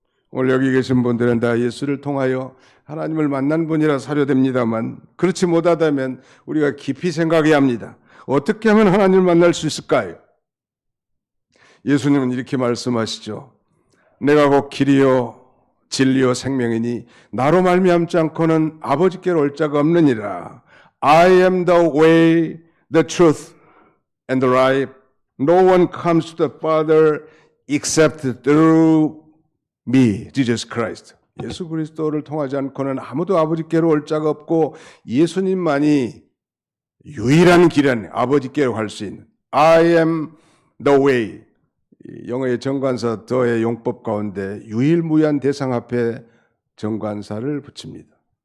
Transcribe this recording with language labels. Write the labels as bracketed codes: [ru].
[ko] 오늘 여기 계신 분들은 다 예수를 통하여 하나님을 만난 분이라 사료됩니다만 그렇지 못하다면 우리가 깊이 생각해야 합니다. 어떻게 하면 하나님을 만날 수 있을까요? 예수님은 이렇게 말씀하시죠. 내가 곧 길이요 진리요 생명이니 나로 말미암지 않고는 아버지께로 올 자가 없느니라. [en] I am the way, the truth, and the life. No one comes to the Father except through me, Jesus Christ. [ko] 예수 그리스도를 통하지 않고는 아무도 아버지께로 올 자가 없고 예수님만이 유일한 길은 아버지께로 갈 수 있는 [en] I am the way. [ko] 영어의 정관사 더의 용법 가운데 유일무이한 대상 앞에 정관사를 붙입니다.